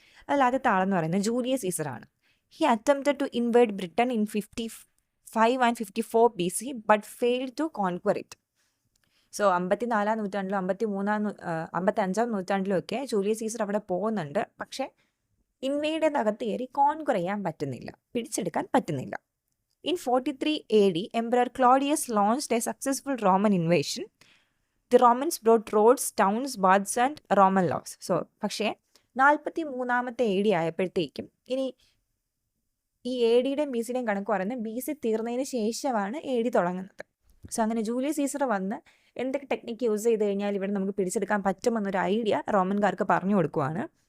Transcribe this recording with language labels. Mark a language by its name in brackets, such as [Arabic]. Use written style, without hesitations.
[Malayalam] അതിൽ ആദ്യത്തെ ആളെന്ന് പറയുന്നത് Julius സീസറാണ്. [English] He attempted to invade Britain in 55 and 54 BC but failed to conquer it. [Malayalam] So 54-ാം നൂറ്റാണ്ടിലും 55-ാം നൂറ്റാണ്ടിലും ഒക്കെ ജൂലിയസ് സീസർ അവിടെ പോകുന്നുണ്ട്. പക്ഷേ ഇൻവേഡിനകത്ത് കയറി കോൺക്വർ ചെയ്യാൻ പറ്റുന്നില്ല, പിടിച്ചെടുക്കാൻ പറ്റുന്നില്ല. [English] In 43 AD, Emperor Claudius launched a successful Roman invasion. The Romans brought roads, towns, baths and Roman laws. [Malayalam] So, പക്ഷേ 43-ാമത്തെ AD ആയപ്പോഴത്തേക്കും ഇനി ഈ ADയുടെയും BCയുടെയും കണക്ക് പറയുന്നത് BC തീർന്നതിന് ശേഷമാണ് AD തുടങ്ങുന്നത്. സോ അങ്ങനെ ജൂലിയസ് സീസർ വന്ന് എന്തൊക്കെ ടെക്നിക്ക് യൂസ് ചെയ്ത് കഴിഞ്ഞാൽ ഇവിടെ നമുക്ക് പിടിച്ചെടുക്കാൻ പറ്റുമെന്നൊരു ഐഡിയ റോമൻകാർക്ക് പറഞ്ഞു കൊടുക്കുവാണ്.